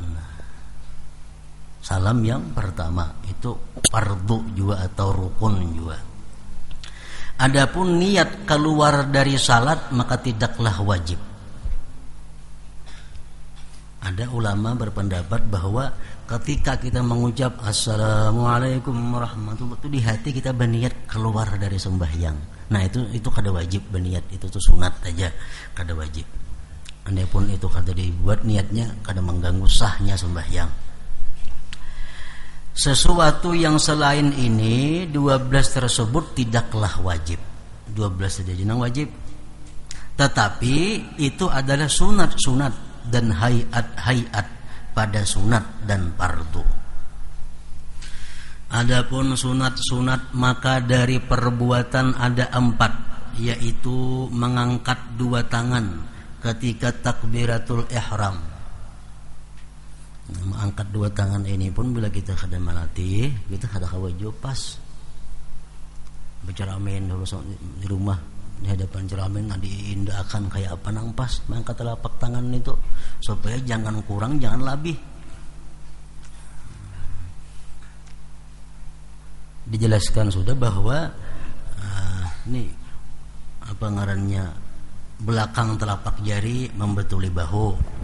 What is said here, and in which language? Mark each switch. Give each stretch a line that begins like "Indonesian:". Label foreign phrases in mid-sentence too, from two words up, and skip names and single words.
Indonesian: Salam yang pertama itu fardu juga atau rukun juga. Adapun niat keluar dari salat maka tidaklah wajib. Ada ulama berpendapat bahwa ketika kita mengucap
Arabic: السلام عليكم ورحمة الله وبركاته,
Indonesian: di hati kita berniat keluar dari sembahyang.
Banjar: Nah, itu kada wajib berniat, itu tuh sunat aja, kada wajib. Andapun itu kada dibuat niatnya, kada mengganggu sahnya sembahyang.
Indonesian: Sesuatu yang selain ini 12 tersebut tidaklah wajib. 12 saja yang wajib. Tetapi itu adalah sunat-sunat dan hayat-hayat pada sunat dan fardu. Adapun sunat-sunat maka dari perbuatan ada 4, yaitu mengangkat 2 tangan ketika
Arabic: تكبيرة الإحرام.
Banjar: Mengangkat 2 tangan ini pun bila kita kada melatih, kita kada kawaju pas berceramin dulu di rumah di hadapan ceramin, diindahkan kayak apa nang pas mengangkat telapak tangan itu supaya jangan kurang, jangan lebih. Dijelaskan sudah bahwa ini apa ngarannya, belakang telapak jari membetuli bahu.